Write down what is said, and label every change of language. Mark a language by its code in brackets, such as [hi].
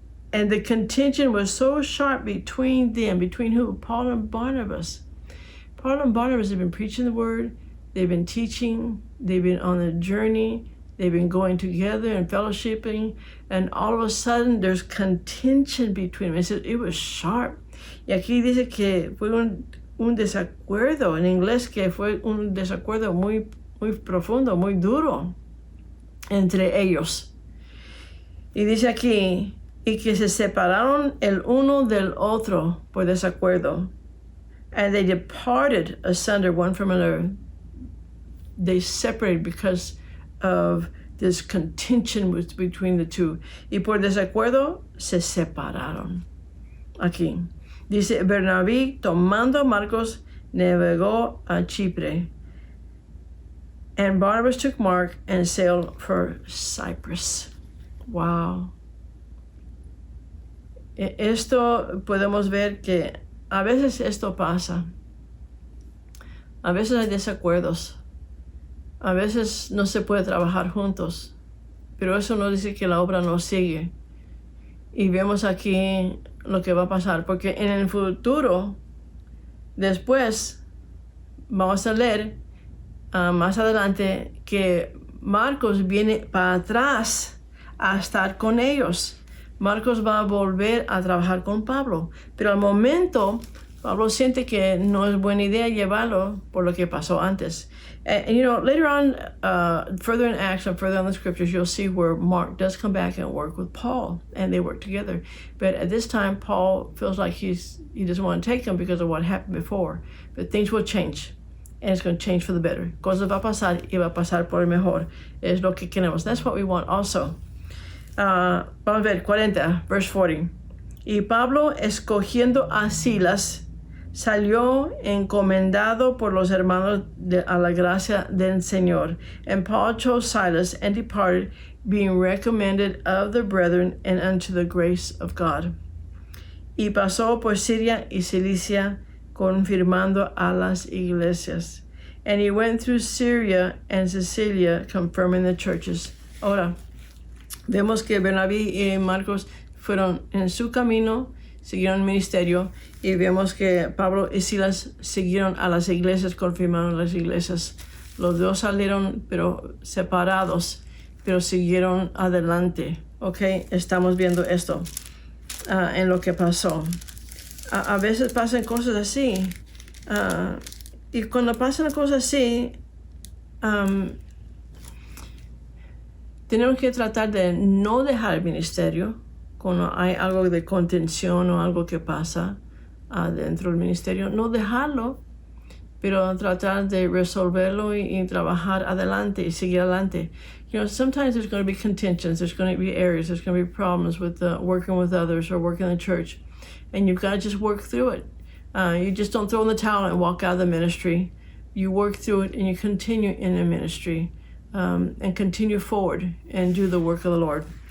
[en] And the contention was so sharp between them, between who? Paul and Barnabas. Paul and Barnabas have been preaching the word, they've been teaching, they've been on a journey, They've been going together and fellowshipping, and all of a sudden there's contention between them. It was sharp. [es] Y aquí dice que fue un desacuerdo, en inglés que fue un desacuerdo muy profundo, muy duro entre ellos. Y dice aquí, y que se separaron el uno del otro por desacuerdo. [en] And they departed asunder one from another. They separated because of this contention between the two. [es] Y por desacuerdo se separaron. Aquí. Dice, Bernabé, tomando a Marcos, navegó a Chipre. [en] And Barnabas took Mark and sailed for Cyprus. Wow. [es] Esto podemos ver que a veces esto pasa. A veces hay desacuerdos. A veces no se puede trabajar juntos. Pero eso no dice que la obra no sigue. Y vemos aquí lo que va a pasar. Porque en el futuro, después, vamos a leer más adelante que Marcos viene para atrás a estar con ellos. Marcos va a volver a trabajar con Pablo, pero al momento Pablo siente que no es buena idea llevarlo por lo que pasó antes. [en] And you know, later on, further in Acts and further on the scriptures, you'll see where Mark does come back and work with Paul, and they work together. But at this time, Paul feels like he doesn't want to take him because of what happened before. But things will change, and it's going to change for the better. [es] Cosas va a pasar y va a pasar por el mejor. Es lo que queremos. [en] That's what we want also. [es] Vamos a ver, [en] 40, verse 40. [es] Y Pablo, escogiendo a Silas, salió encomendado por los hermanos a la gracia del Señor. [en] And Paul chose Silas and departed, being recommended of the brethren and unto the grace of God. [es] Y pasó por Siria y Cilicia, confirmando a las iglesias. [en] And he went through Syria and Sicilia, confirming the churches. [es] Ahora, vemos que Bernabé y Marcos fueron en su camino, siguieron el ministerio, y vemos que Pablo y Silas siguieron a las iglesias, confirmaron las iglesias. Los dos salieron, pero separados, pero siguieron adelante. Ok, estamos viendo esto en lo que pasó. A veces pasan cosas así, y cuando pasan cosas así, tenemos que tratar de no dejar el ministerio cuando hay algo de contención o algo que pasa dentro del ministerio. No dejarlo, pero tratar de resolverlo y trabajar adelante y seguir adelante. [en] You know, sometimes there's going to be contentions, there's going to be areas, there's going to be problems with working with others or working in the church. And you've got to just work through it. You just don't throw in the towel and walk out of the ministry. You work through it and you continue in the ministry. And continue forward and do the work of the Lord.